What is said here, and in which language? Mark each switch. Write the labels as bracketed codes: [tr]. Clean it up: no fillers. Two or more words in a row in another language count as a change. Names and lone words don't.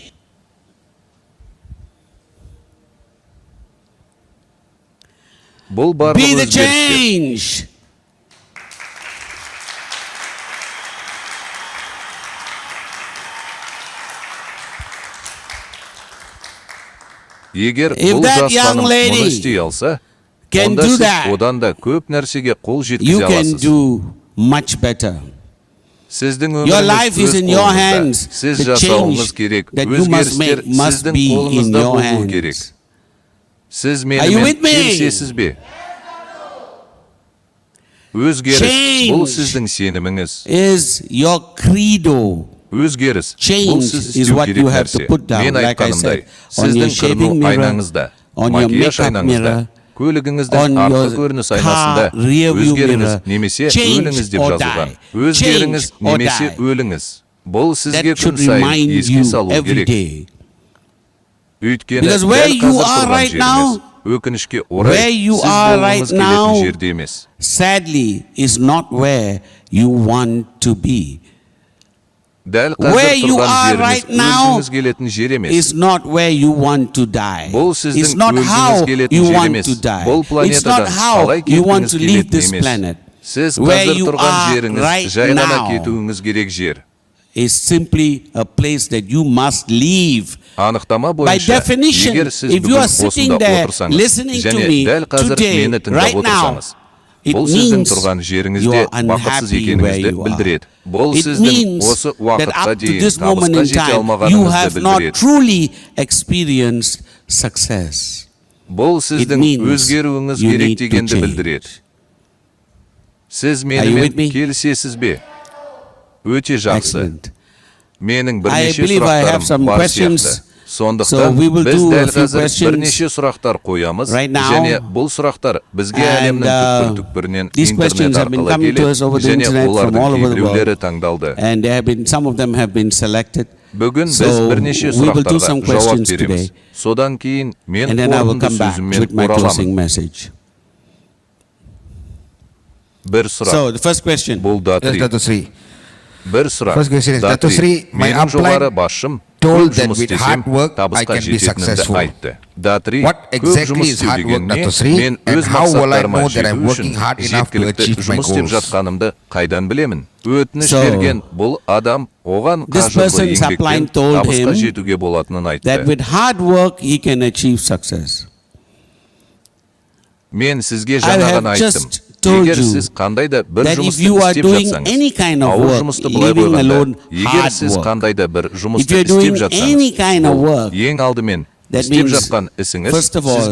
[en] Be the change. [kk] Егер [en] If [kk] бұл [en] that [kk] жас [en] young [kk] ханым [en] lady [kk] мұны істей алса, [en] can [kk] онда [en] do [kk] сіз [en] that, [kk] одан да көп нәрсеге қол [en] you [kk] жеткізе [en] can [kk] аласыз. [en] do much better. [kk] Сіздің [en] Your life [kk] өміріңіз [en] is [kk] өз [en] in your [kk] қолыңызда. [en] hands. [kk] Сіз [en] The [kk] жасауыңыз [en] change [kk] керек. [en] that you must [kk] Өзгерістер [en] make must [kk] сіздің [en] be in [kk] қолыңызда [en] your [kk] болуы керек. [en] hands. [kk] Сіз [en] Are you [kk] менімен [en] with me? [kk] келісесіз бе? Өзгеріс, [en] Change [kk] бұл сіздің сеніміңіз. [en] Is your credo. [kk] Өзгеріс, бұл [en] Change [kk] сіз [en] is [kk] істеу [en] what [kk] керек [en] you have to [kk] нәрсе. [en] put down, [kk] Мен [en] like I [kk] айтқанымдай, [en] said, on your [kk] сіздің [en] shaving [kk] кірну [en] mirror, [kk] айнаңызда, [en] on your [kk] макияж [en] makeup [kk] айнаңызда, [en] mirror, [kk] көлігіңіздің [en] on [kk] артқы [en] your [kk] көрініс [en] car [kk] айнасында [en] rear view [kk] өзгеріңіз [en] mirror. [kk] немесе [en] Change [kk] өліңіз деп [en] or [kk] жазылған. [en] die. [kk] Өзгеріңіз [en] Change or [kk] немесе [en] die. [kk] өліңіз. Бұл сізге [en] That [kk] күн [en] should [kk] сайын [en] remind [kk] еске [en] you [kk] салу [en] every [kk] керек. [en] day. [kk] Өйткені [en] Because where [kk] дәл [en] you [kk] қазір [en] are [kk] тұрған [en] right now, [kk] жеріңіз өкінішке [en] where [kk] орай [en] you [kk] сіз [en] are right [kk] болғыңыз келетін [en] now, [kk] жерде емес. [en] sadly, is not where you want to be. [kk] Дәл [en] Where [kk] қазір [en] you [kk] тұрған [en] are [kk] жеріңіз [en] right now [kk] өлгіңіз келетін жер емес. [en] is not where you want to die. [kk] Бұл [en] It's [kk] сіздің [en] not [kk] өлгіңіз [en] how [kk] келетін [en] you [kk] жер [en] want [kk] емес. [en] to die. [kk] Бұл [en] It's not [kk] планетадан [en] how [kk] қалай [en] you want [kk] кеткіңіз [en] to leave [kk] келетін [en] this [kk] емес. [en] planet. [kk] Сіз [en] Where [kk] қазір [en] you [kk] тұрған [en] are [kk] жеріңіз [en] right [kk] жай ғана [en] now [kk] кетуіңіз керек жер. [en] is simply a place that you must leave. [kk] Анықтама [en] By [kk] бойынша, [en] definition, [kk] егер сіз [en] if you [kk] бүгін [en] are sitting [kk] осында [en] there [kk] отырсаңыз, [en] listening to [kk] және [en] me [kk] дәл қазір [en] today, [kk] мені тыңдап [en] right now, [kk] отырсаңыз, [en] it [kk] бұл сіздің [en] means [kk] тұрған [en] you [kk] жеріңізде [en] are [kk] бақытсыз [en] unhappy where [kk] екеніңізді [en] you are. [kk] білдіреді. Бұл [en] It [kk] сіздің [en] means [kk] осы [en] that [kk] уақытқа [en] up to [kk] дейін [en] this moment [kk] табысқа [en] in [kk] жете [en] time, you [kk] алмағаныңызды [en] have not [kk] білдіреді. [en] truly experienced success. [kk] Бұл сіздің [en] means [kk] өзгеруіңіз [en] you [kk] керек [en] need to [kk] дегенді [en] change. [kk] білдіреді. Сіз [en] with [kk] менімен [en] me? [kk] келісесіз бе? Өте жақсы. [en] Excellent. [kk] Менің [en] I [kk] бірнеше [en] believe I have [kk] сұрақтарым [en] some [kk] бар [en] questions. [kk] сияқты. [en] So [kk] Сондықтан [en] we will [kk] біз [en] do a [kk] дәл [en] few [kk] қазір [en] questions [kk] бірнеше сұрақтар қоямыз [en] right now. [kk] және бұл сұрақтар бізге [en] And, [kk] әлемнің түкпір-түкпірінен [en] these [kk] интернет [en] questions have been [kk] арқылы [en] coming to us over [kk] келеді [en] the [kk] және [en] internet from all [kk] олардың [en] over the [kk] кейбіреулері [en] world. [kk] таңдалды. [en] And there have been, some of them have been selected. [kk] Бүгін біз [en] So [kk] бірнеше [en] we will do [kk] сұрақтарға [en] some [kk] жауап [en] questions [kk] береміз. [en] today. [kk] Содан кейін мен [en] And then I will [kk] қорытынды [en] come back [kk] сөзіммен [en] with my closing [kk] ораламын. [en] message. [kk] Бір сұрақ. [en] So the first question. [kk] Бұл [en] Yes, Dr. [kk] Датри. [en] Sri. [kk] Бір сұрақ. [en] First question is, Dr. Sri, my [kk] менің жоғары [en] upline [kk] басшым [en] told [kk] көп [en] that [kk] жұмыс [en] with [kk] істесем [en] hard work, I [kk] табысқа [en] can be [kk] жететінімді [en] successful. [kk] айтты. Датри, [en] What [kk] көп [en] exactly [kk] жұмыс [en] is [kk] істеу [en] hard work, [kk] дегеніне [en] Dr. Sri, [kk] мен [en] and [kk] өз [en] how will I [kk] мақсаттарыма [en] know that I'm [kk] жету үшін [en] working hard enough to [kk] жеткілікті [en] achieve my [kk] жұмыс істеп [en] goals? [kk] жатқанымды қайдан білемін? Өтініш [en] So, [kk] берген бұл адам оған [en] this [kk] қажырлы [en] person's [kk] еңбекпен [en] upline told [kk] табысқа [en] him [kk] жетуге болатынын [en] That [kk] айтты. [en] with hard work he can achieve success. [kk] Мен сізге [en] I [kk] жаңа [en] have [kk] ғана [en] just [kk] айттым. [en] told [kk] Егер [en] you [kk] сіз қандай да бір [en] that if [kk] жұмысты [en] you are [kk] істеп [en] doing [kk] жатсаңыз, [en] any kind of [kk] ауыр [en] work, [kk] жұмысты былай [en] leaving alone [kk] қойғанда, егер [en] hard [kk] сіз [en] work, [kk] қандай да бір [en] if [kk] жұмысты [en] you're doing [kk] істеп [en] any kind [kk] жатсаңыз, [en] of [kk] ол [en] work, [kk] ең алдымен [en] that [kk] істеп [en] means, [kk] жатқан ісіңіз [en] first of all, [kk] сізге